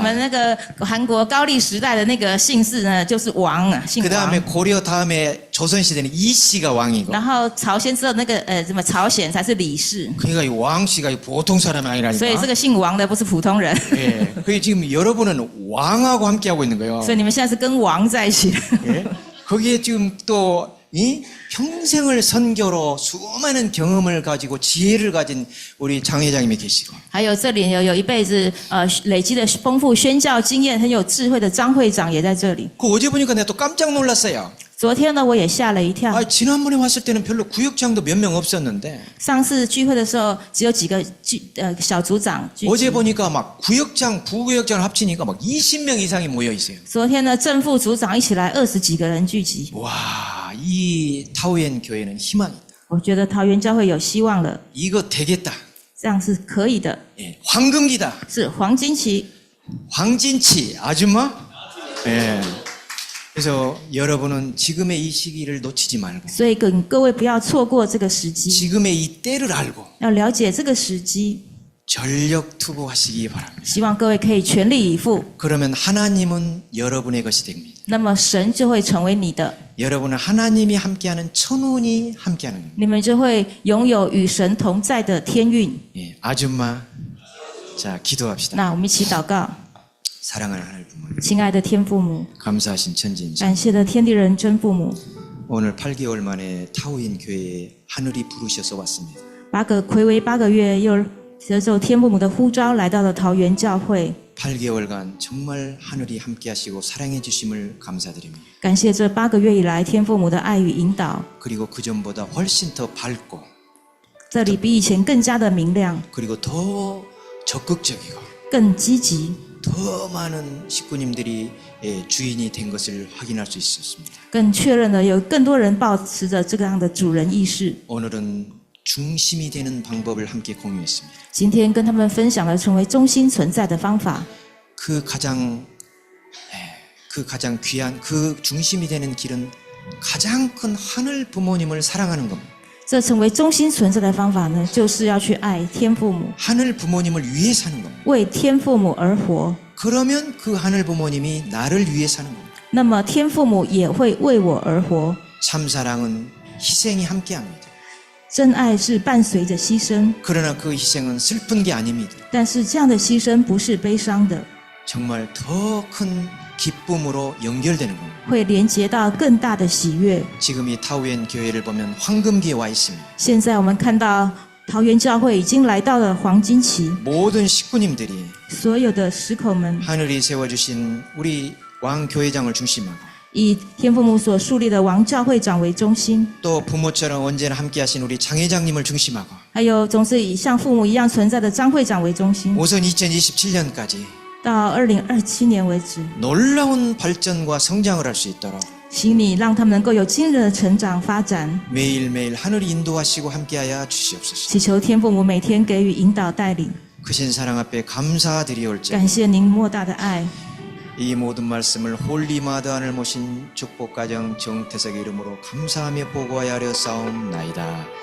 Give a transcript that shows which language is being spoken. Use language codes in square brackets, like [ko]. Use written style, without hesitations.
[zh] 们那个韩国高丽时代的那个姓氏呢，就是王啊，姓 [ko] 그 다음에 [zh] 王。 [ko] 고려 다음에 조선 시대는 이씨가 왕이고. [zh] 然后朝鲜之后那个什么朝鲜才是李氏， [ko] 그러니까 이 왕씨가 보통 사람이 [zh] 所以这 [ko] 아니라니까. [zh] 个姓王的不是普通人。 [ko] 예. 그게 지금 여러분은 왕하고 함께 하고 있는 거예요. [zh] 所以你们现在是跟王在一起。 [ko] 예? 거기에 지금 또 이 평생을 선교로 수많은 경험을 가지고 지혜를 가진 우리 장 회장님이 계시고 [zh] 还有这里有一辈子累积的丰富宣教经验、很有智慧的张会长也在这里。 [ko] 그 어제 보니까 내가 또 깜짝 놀랐어요. [zh] 昨天呢，我也吓了一跳。 [ko] 지난번에 왔을 때는 별로 구역장도 몇 명 없었는데 [zh] 上次聚会的时候，只有几个小组长聚集。 [ko] 어제 보니까 막 구역장, 부구역장을 합치니까 막 20명 이상이 모여 있어요. [zh] 昨天呢，正副组长一起来20几个人聚集。 [ko] 와, 이 타우엔 교회는 희망이 있다. [zh] 我觉得桃园教会有希望了， [ko] 이거 되겠다. [zh] 这样是可以的， [ko] 예, 황금기다. [zh] 是黄金期。 [ko] 황진치 아줌마. 예. 그래서 여러분은 지금의 이 시기를 놓치지 말고 [zh] 所以各位不要错过这个时机， [ko] 지금의 이 때를 알고 [zh] 要了解这个时机。 [ko] 전력 투구하시기 바랍니다. [zh] 希望各位可以全力以赴， [ko] 그러면 하나님은 여러분의 것이 됩니다. [zh] 那么神就会成为你的， [ko] 여러분은 하나님이 함께하는 천운이 함께하는 겁니다. [zh] 你们就会拥有与神同在的天运。 [ko] 예, 아줌마. 자, 기도합시다. [zh] 那我们一起祷告， [ko] 사랑하는 하늘 부모님, [zh] 亲爱的天父母， [ko] 감사하신 천지인지 [zh] 感谢的天地人真父母， [ko] 오늘 8개월 만에 타우인 교회에 하늘이 부르셔서 왔습니다. [zh] 睽违8个月，又接受天父母的呼召，来到了桃园教会。 [ko] 8개월간 정말 하늘이 함께하시고 사랑해 주심을 감사드립니다. [zh] 感谢这8个月以来天父母的爱与引导， [ko] 그리고 그 전보다 훨씬 더 밝고 [zh] 这里比以前更加的明亮， [ko] 그리고 더 적극적이고 [zh] 更积极， [ko] 더 많은 식구님들이 주인이 된 것을 확인할 수 있었습니다. [zh] 更确认了有更多人抱持着这样的主人意识。 [ko] 오늘은 중심이 되는 방법을 함께 공유했습니다. [zh] 今天跟他们分享了成为中心存在的方法， [ko] 그 가장 귀한 그 중심이 되는 길은 가장 큰 하늘 부모님을 사랑하는 겁니다. [zh] 这成为中心存在的方法呢，就是要去爱天父母， [ko] 하늘 부모님을 위해 사는 겁니다. [zh] 为天父母而活。 [ko] 그러면 그 하늘 부모님이 나를 위해 사는 겁니다. [zh] 那么天父母也会为我而活。 [ko] 참 사랑은 희생이 함께합니다. [zh] 真爱是伴随着牺牲， [ko] 그러나 그 희생은 슬픈 게 아닙니다. [zh] 但是这样的牺牲不是悲伤的， [ko] 정말 더 큰 기쁨으로 연결되는 겁니다. [zh] 会连接到更大的喜悦。 [ko] 지금 이 타우엔 교회를 보면 황금기에 와 있습니다. [zh] 现在我们看到桃园教会已经来到了黄金期， [ko] 모든 식구님들이 [zh] 所有的使口们 [ko] 하늘이 세워주신 우리 왕 교회장을 중심하고 [zh] 以天父母所树立的王教会长为中心， [ko] 또 부모처럼 언제나 함께하신 우리 장 회장님을 중심하고 [zh] 还有总是以像父母一样存在的张会长为中心。 [ko] 우선 2027년까지 [zh] 到2027年为止， [ko] 놀라운 발전과 성장을 할 수 있도록 [zh] 请你让他们能够有惊人的成长发展。 [ko] 매일매일 하늘이 인도하시고 함께하여 주시옵소서. [zh] 祈求天父母每天给予引导带领， [ko] 크신 사랑 앞에 감사드리올지어다. [zh] 感谢您莫大的爱。 [ko] 이 모든 말씀을 홀리마드 안을 모신 축복가정 정태석의 이름으로 감사하며 보고하여 하려싸움나이다.